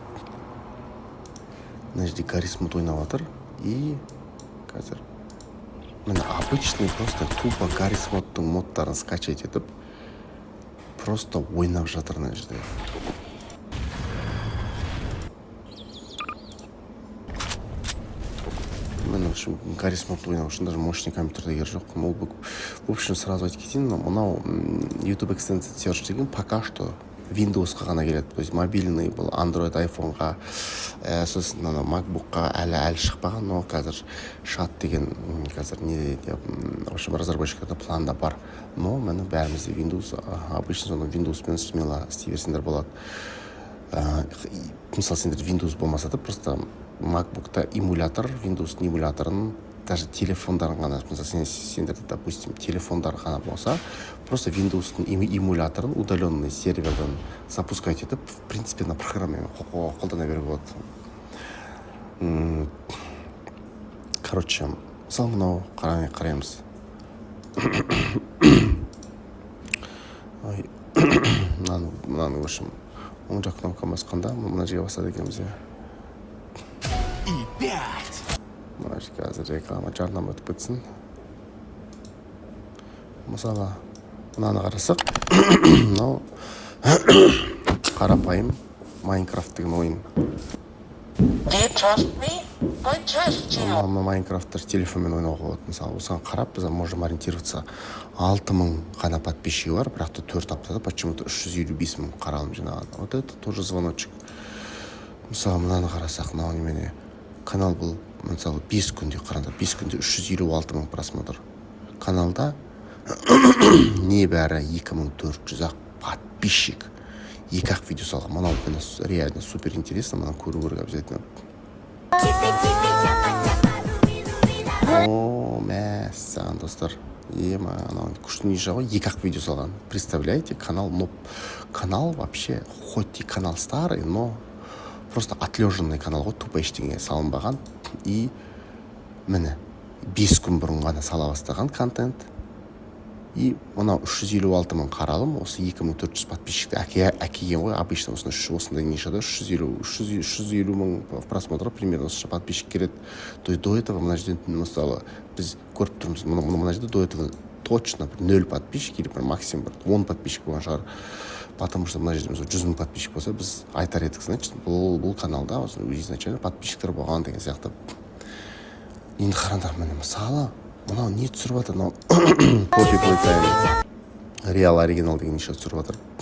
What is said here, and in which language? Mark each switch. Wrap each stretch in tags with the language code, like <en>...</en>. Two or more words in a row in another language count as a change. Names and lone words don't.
<kk>Мына жерде Гаррис Мод ойнап жатыр. И қазір міне</kk> <ru>обычный просто тупо</ru> <kk>Гаррис модтың модтарын скачать етіп просто ойнап жатыр мына жерде. Мен</kk> <ru>в общем</ru> <kk>Гаррис мод ойнау үшін даже мощный компьютерде керек жоқ.</kk> <ru>В общем сразу</ru> <kk>айтып кетейін, мынау YouTube Extended Search деген</kk> <ru>пока что</ru> <kk>Windowsқа ғана келеді.</kk> <ru>То есть мобильный</ru> <kk>бұл Android, iPhoneға, сосын MacBookқа әлі шықпаған, но қазір шығады деген қазір не деп,</kk> <ru>в общем</ru> <kk>разработчиктарда планда бар. Но мені бәрімізде Windows, обычно соны Windowspен смело істей берсеңдер болады. Мысалы сендер Windows болмаса да просто MacBook'та эмулятор, Windows'тың эмуляторын даже телефондарын ғана, мысалы сендерде, допустим, телефондар ғана болса, просто Windows'тың эмуляторын удаленный серверден запускать етіп,</kk> <ru>в принципе, на</ru> <kk>программамен қолдана беруге болады. Короче, мысалы мынау қараймыз. Мынаны,</kk> <ru>в общем,</ru> <kk>оң жақ кнопка басқанда мына жерге басады екенбіз. Мына жерге қазір реклама жарнама өтіп кетсін. Мысалы, мынаны қарасақ, мынау қарапайым Майнкрафт деген ойын. Майнкрафтты телефонмен ойнауға болады. Мысалы, осыған қарап, біз</kk> <ru>можем ориентироваться.</ru> <kk>6000 ғана подписчигі бар, бірақ та 4 аптада почему-то 355 мың қаралым жинаған.</kk> <ru>Вот это тоже звоночек.</ru> <kk>Мысалы, мынаны қарасақ, мынау немене. Канал бұл, мысалы, 5 күнде қараңдар, 5 күнде 356 мың просмотр. Каналда небәрі 2400 подписчик. 2-ақ видео салған. Мынау</kk> <ru>реально супер интересно,</ru> <kk>мынаны көру керек обязательно. О, мәссаған достар. Анау күшті ниша ғой, 2-ақ видео салған.</kk> <ru>Представляете, канал вообще, хоть и канал старый, но просто отлеженный канал ғой, тупо</ru> <kk>ештеңе салынбаған. И міне 5 күн бұрын ғана сала бастаған контент. И мынау 356 мың қаралым, осы 2400 подписчикті әкеген ғой. Обычно осындай нишада 350 мың просмотр, примерно осы подписчик келеді.</kk> <ru>То есть до этого</ru> <kk>мына жерден мысалы біз көріп тұрмыз, мына жерде</kk> <ru>до этого точно</ru> <kk>0 подписчик</kk> <ru>или максимум</ru> <kk>10 подписчик болған шығар.</kk> <ru>Потому что</ru> <kk>мына жерде 100 мың подписчик болса, біз айтар едік, значит, бұл каналда изначально подписчиктер болған деген сияқты. Енді қараңдар, міне мысалы мынау не түсіріп жатыр, мынау Poppy Playtime Real оригинал деген неше түсіріп жатыр.</kk>